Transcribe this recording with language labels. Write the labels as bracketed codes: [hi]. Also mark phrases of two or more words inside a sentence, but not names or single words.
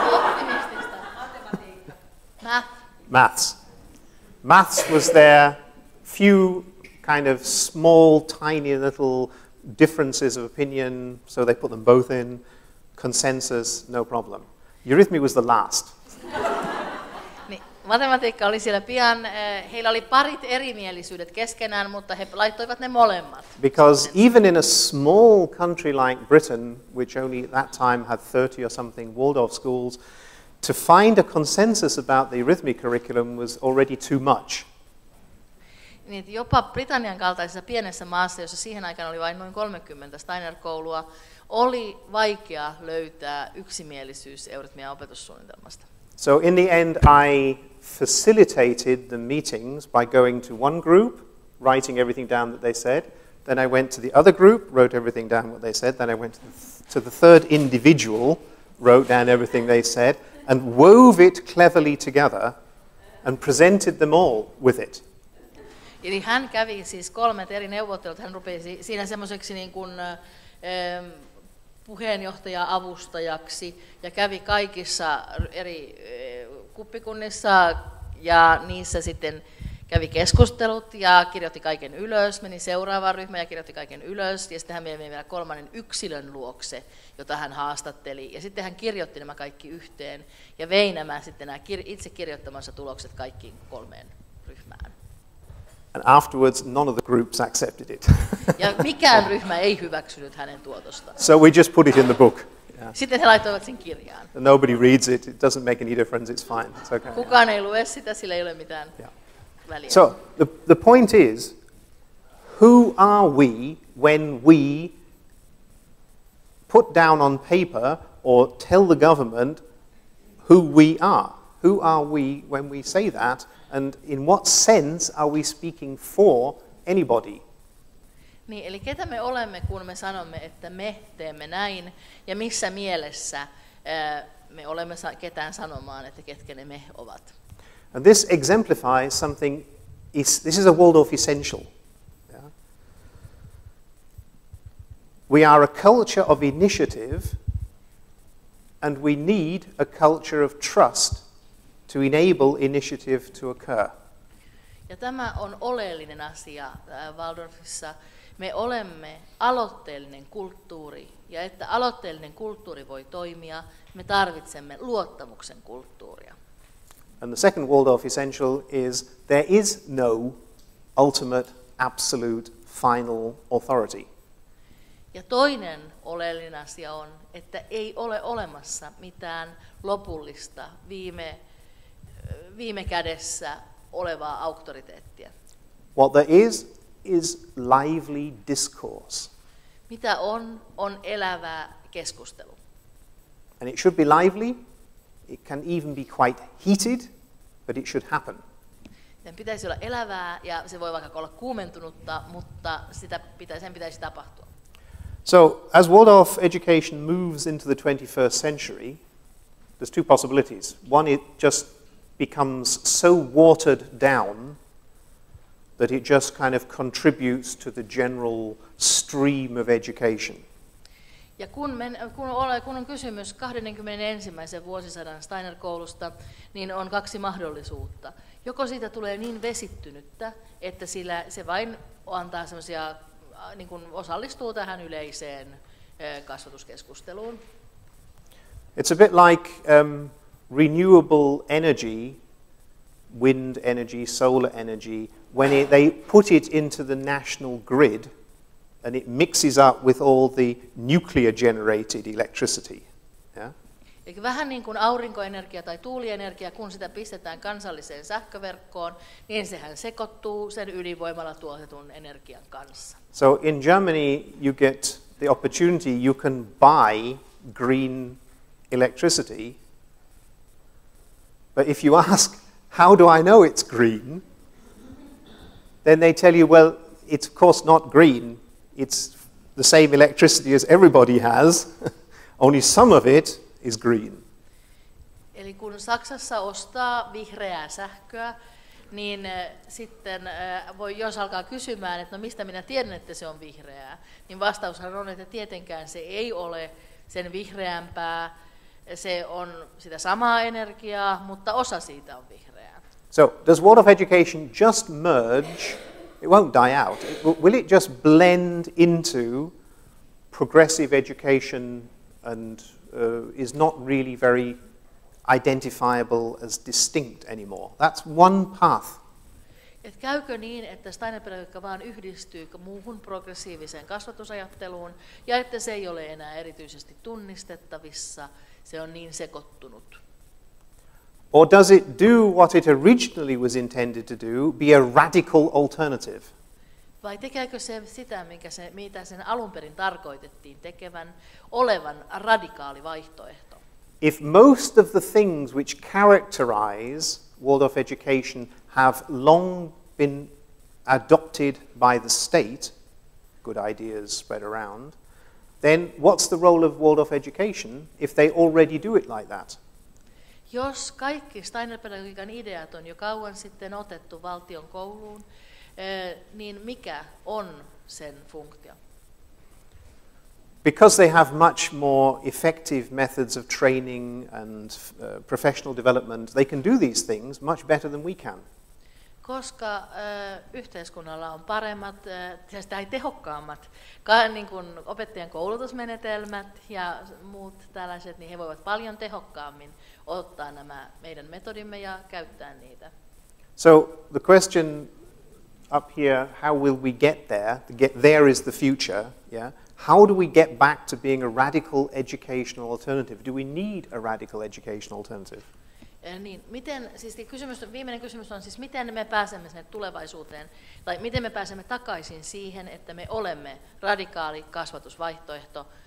[en] Maths. Maths was their few kind of small, tiny little differences of opinion, so they put them both in. Consensus, no problem. Eurythmy was the last. [fi] Niin, matematiikka oli siellä pian. Heillä oli parit erimielisyydet keskenään, mutta he laittoivat ne molemmat. [en] Because even in a small country like Britain, which only at that time had 30 or something Waldorf schools, to find a consensus about the arithmetic curriculum was already too much. [fi] Niin, jopa Britannian kaltaisessa pienessä maassa, jossa siihen aikaan oli vain noin 30 Steiner-koulua, oli vaikea löytää yksimielisyys eurythmian opetussuunnitelmasta. [en] So in the end, I facilitated the meetings by going to one group, writing everything down that they said. Then I went to the other group, wrote everything down what they said. Then I went to the third individual, wrote down everything they said, and wove it cleverly together and presented them all with it. [fi] Eli hän kävi siis 3 eri neuvottelut, hän rupesi siinä semmoiseksi niin kuin puheenjohtaja-avustajaksi ja kävi kaikissa eri kuppikunnissa ja niissä sitten kävi keskustelut ja kirjoitti kaiken ylös, meni seuraavaan ryhmään ja kirjoitti kaiken ylös ja sitten hän meni vielä 3. yksilön luokse, jota hän haastatteli ja sitten hän kirjoitti nämä kaikki yhteen ja vei nämä sitten nämä itse kirjoittamansa tulokset kaikkiin 3 ryhmään. [en] And afterwards, none of the groups accepted it. [fi] Ja mikään ryhmä ei hyväksynyt hänen tuotostaan. [en] So we just put it in the book. Yeah. [fi] Sitten he laittoivat sen kirjaan. [en] Nobody reads it. It doesn't make any difference. It's fine. It's okay. [fi] Kukaan ei lue sitä, sillä ei ole mitään väliä. [en] So the point is, who are we when we put down on paper or tell the government who we are? Who are we when we say that? And in what sense are we speaking for anybody? [fi] Niin, eli ketä me olemme, kun me sanomme, että me teemme näin, ja missä mielessä me olemme ketään sanomaan, että ketkä ne me ovat. [en] And this exemplifies something, this is a Waldorf essential. Yeah? We are a culture of initiative, and we need a culture of trust to enable initiative to occur. [fi] Ja tämä on oleellinen asia Waldorfissa. Me olemme aloitteellinen kulttuuri, ja että aloitteellinen kulttuuri voi toimia, me tarvitsemme luottamuksen kulttuuria. [en] And the second Waldorf essential is there is no ultimate, absolute, final authority. [fi] Ja toinen oleellinen asia on, että ei ole olemassa mitään lopullista viime kädessä olevaa auktoriteettia. [en] What there is lively discourse. [fi] Mitä on elävää keskustelu. [en] And it should be lively. It can even be quite heated, but it should happen. [fi] Sen pitäisi olla elävää ja se voi vaikka olla kuumentunutta, mutta sen pitäisi tapahtua. [en] So, as Waldorf education moves into the 21st century, there's 2 possibilities. One, it just becomes so watered down that it just kind of contributes to the general stream of education. [fi] Ja kun on kysymys 21. vuosisadan Steiner-koulusta, niin on kaksi mahdollisuutta. Joko siitä tulee niin vesittynyttä, että se vain antaa semmoisia, niin kuin osallistuu tähän yleiseen kasvatuskeskusteluun. [en] It's a bit like renewable energy, wind energy, solar energy, when they put it into the national grid and it mixes up with all the nuclear-generated electricity. Yeah? [fi] Eli vähän niin kuin aurinkoenergia tai tuulienergia, kun sitä pistetään kansalliseen sähköverkkoon, niin sehän sekoittuu sen ydinvoimalla tuotetun energian kanssa. [en] So in Germany you get the opportunity, you can buy green electricity, but if you ask, how do I know it's green? Then they tell you, well, it's of course not green. It's the same electricity as everybody has, only some of it is green. [fi] Eli kun Saksassa ostaa vihreää sähköä, niin sitten jos alkaa kysymään, että no mistä minä tiedän, että se on vihreää, niin vastaushan on, että tietenkään se ei ole sen vihreämpää, se on sitä samaa energiaa, mutta osa siitä on vihreää. [en] So, does Waldorf education just merge? It won't die out. Will it just blend into progressive education and is not really very identifiable as distinct anymore? That's one path. [fi] Et käykö niin, että steinerpedagogiikka vaan yhdistyy muuhun progressiiviseen kasvatusajatteluun ja että se ei ole enää erityisesti tunnistettavissa, se on niin sekoittunut? [en] Or does it do what it originally was intended to do, be a radical alternative? [fi] Vai tekeekö se sitä, mitä sen alun perin tarkoitettiin tekevän, olevan radikaali vaihtoehto? [en] If most of the things which characterize Waldorf education have long been adopted by the state, good ideas spread around, then what's the role of Waldorf education if they already do it like that? [fi] Jos kaikki steinerpedagogiikan ideat on jo kauan sitten otettu valtion kouluun, niin mikä on sen funktio? [en] Because they have much more effective methods of training and professional development, they can do these things much better than we can. [fi] Koska yhteiskunnalla on paremmat tai tehokkaammat niin kuin opettajan koulutusmenetelmät ja muut tällaiset, niin he voivat paljon tehokkaammin ottaa nämä meidän metodimme ja käyttää niitä. [en] So the question up here, how will we get there? To get there is the future. Yeah. How do we get back to being a radical educational alternative? Do we need a radical educational alternative? [fi] Niin, viimeinen kysymys on siis, miten me pääsemme sinne tulevaisuuteen, tai miten me pääsemme takaisin siihen, että me olemme radikaali kasvatusvaihtoehto.